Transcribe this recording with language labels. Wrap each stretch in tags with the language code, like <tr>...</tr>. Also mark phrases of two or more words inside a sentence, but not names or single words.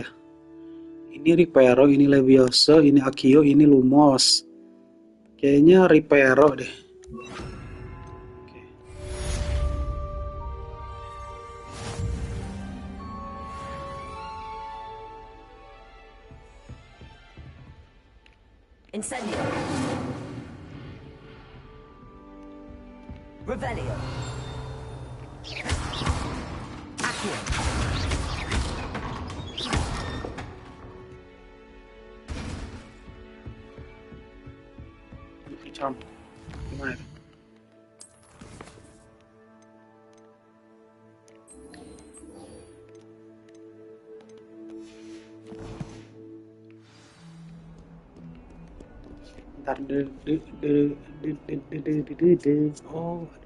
<id>Ini Ripero, ini Levioso, ini Akio, ini Lumos. Kayaknya Ripero deh. Oke. Incendio. Revelio. Accio. Charm. Gimana itu? Ntar oh.</id>